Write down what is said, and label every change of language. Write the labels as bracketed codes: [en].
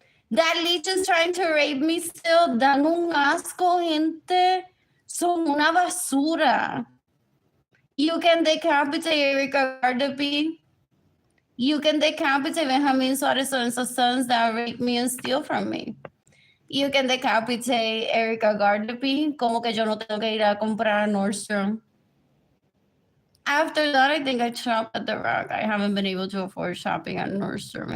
[en] That leech is trying to rape me still. [es] Dan un asco, gente. Son una basura. [en] You can decapitate Erika Gardapi. You can decapitate Benjamin Suarez and his sons that rape me and steal from me. You can decapitate Erika Gardapi. [es] Como que yo no tengo que ir a comprar a Nordstrom. [en] After that, I think I shop at The Rock. I haven't been able to afford shopping at Nordstrom.